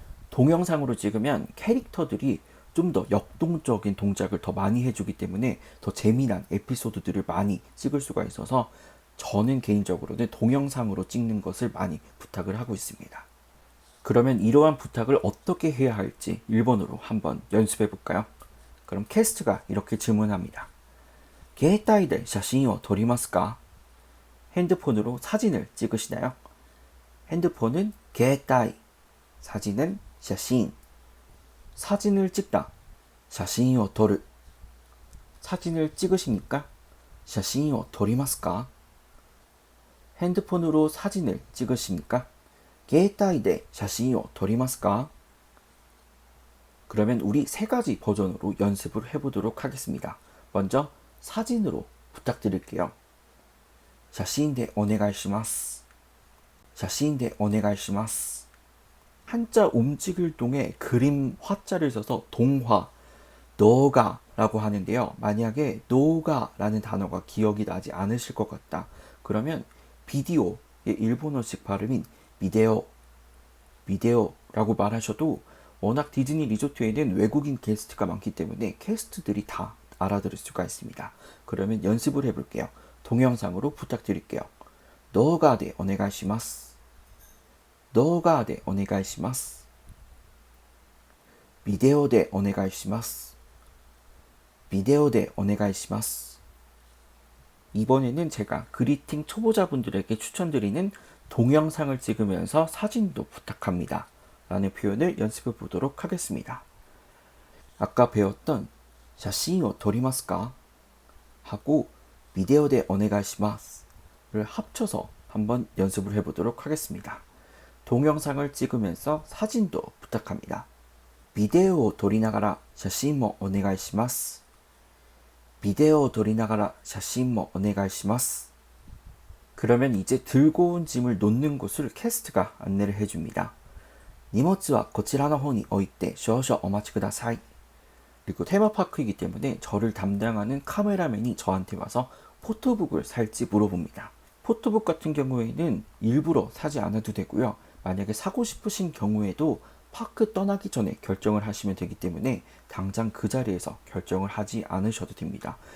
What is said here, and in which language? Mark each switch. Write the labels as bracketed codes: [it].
[ko] 동영상으로 찍으면 캐릭터들이 좀 더 역동적인 동작을 더 많이 해주기 때문에 더 재미난 에피소드들을 많이 찍을 수가 있어서 저는 개인적으로는 동영상으로 찍는 것을 많이 부탁을 하고 있습니다. 그러면 이러한 부탁을 어떻게 해야 할지 일본어로 한번 연습해 볼까요? 그럼 캐스트가 이렇게 질문합니다. [ja] 携帯で写真を撮りますか? [ko] 핸드폰으로 사진을 찍으시나요? 핸드폰은 携帯, 사진은 写真. 사진을 찍다, [ja] 写真を撮る. [ko] 사진을 찍으십니까? [ja] 写真を撮りますか? [ko] 핸드폰으로 사진을 찍으십니까? [ja] 携帯で写真を撮りますか? [ko] 그러면 우리 3가지 버전으로 연습을 해보도록 하겠습니다. 먼저 사진으로 부탁드릴게요. [ja] 写真でお願いします.写真でお願いします. [ko] 한자 움직일 동에 그림 화자를 써서 동화, 너가라고 하는데요. 만약에 너가라는 단어가 기억이 나지 않으실 것 같다. 그러면 비디오의 일본어식 발음인 비데오라고 말하셔도 워낙 디즈니 리조트에는 외국인 게스트가 많기 때문에 캐스트들이 다 알아들을 수가 있습니다. 그러면 연습을 해볼게요. 동영상으로 부탁드릴게요. [ja] 動画でお願いします。動画でお願いします。ビデオでお願いします。ビデオでお願いします。 [ko] 이번에는 제가 그리팅 초보자분들에게 추천드리는 동영상을 찍으면서 사진도 부탁합니다 라는 표현을 연습해 보도록 하겠습니다. 아까 배웠던 [ja] 写真を撮りますか? [ko] 하고 비데오 [ja] でお願いします [ko] 를 합쳐서 한번 연습을 해보도록 하겠습니다. 동영상을 찍으면서 사진도 부탁합니다. [ja] 비데오を撮りながら写真もお願いします。ビデオを撮りながら写真もお願いします。 [ko] 그러면 이제 들고 온 짐을 놓는 곳을 캐스트가 안내를 해줍니다. [ja] 荷物はこちらの方に置いて少々お待ちください. [ko] 그리고 테마파크이기 때문에 저를 담당하는 카메라맨이 저한테 와서 포토북을 살지 물어봅니다. 포토북 같은 경우에는 일부러 사지 않아도 되고요. 만약에 사고 싶으신 경우에도 파크 떠나기 전에 결정을 하시면 되기 때문에 당장 그 자리에서 결정을 하지 않으셔도 됩니다.